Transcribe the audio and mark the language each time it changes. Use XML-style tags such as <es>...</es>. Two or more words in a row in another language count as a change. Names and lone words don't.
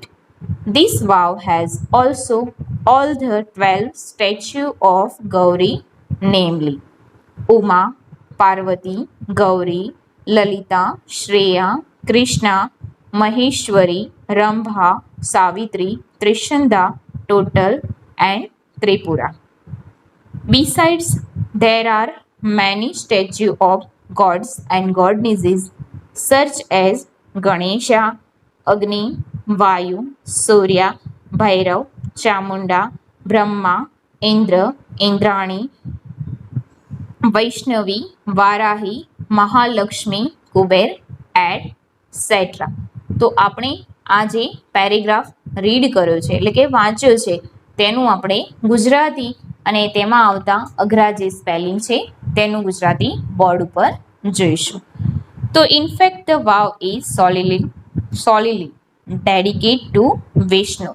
<en>This vow has also all the 12 statues of Gauri, namely Uma, Parvati, Gauri, Lalita, Shreya, Krishna, Maheshwari, Rambha, Savitri, Trishanda, Total, and Tripura. Besides, there are many statues of gods and goddesses such as Ganesha, Agni, Vayu, Surya, Bhairav, Chamunda, Brahma, Indra, Indrani, Vaishnavi, Varahi, Mahalakshmi, Kuber, etc.</en> <gu>તો આપણે આ જે</gu> <en>paragraph read</en> <gu>કર્યો છે એટલે કે વાંચ્યો છે તેનું આપણે ગુજરાતી અને તેમાં આવતા અઘરા જે સ્પેલિંગ છે તેનું ગુજરાતી બોર્ડ ઉપર જોઈશું.</gu> <en>તો in fact the vav is solely dedicate to Vishnu.</en>